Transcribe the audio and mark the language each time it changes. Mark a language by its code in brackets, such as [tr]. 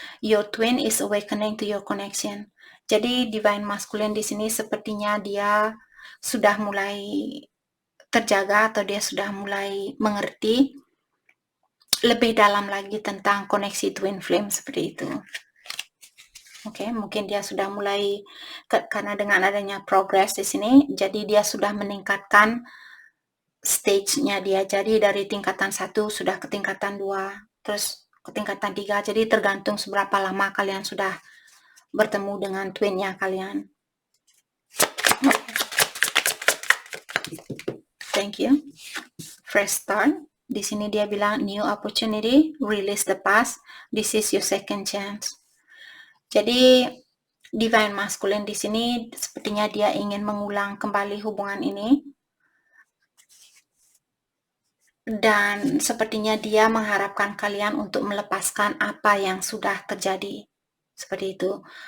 [en] Your twin is awakening to your connection. [id] Jadi Divine Masculine di sini sepertinya dia sudah mulai terjaga atau dia sudah mulai mengerti lebih dalam lagi tentang koneksi twin flame seperti itu. Oke, mungkin dia sudah mulai karena dengan adanya progress di sini, jadi dia sudah meningkatkan stage-nya dia. Jadi dari tingkatan 1 sudah ke tingkatan 2, terus ke tingkatan 3. Jadi tergantung seberapa lama kalian sudah bertemu dengan twin-nya kalian. [en] Thank you. Fresh start. [id] Di sini dia bilang [en] new opportunity, release the past, this is your second chance. [id] Jadi Divine Masculine di sini sepertinya dia ingin mengulang kembali hubungan ini, dan sepertinya dia mengharapkan kalian untuk melepaskan apa yang sudah terjadi seperti itu.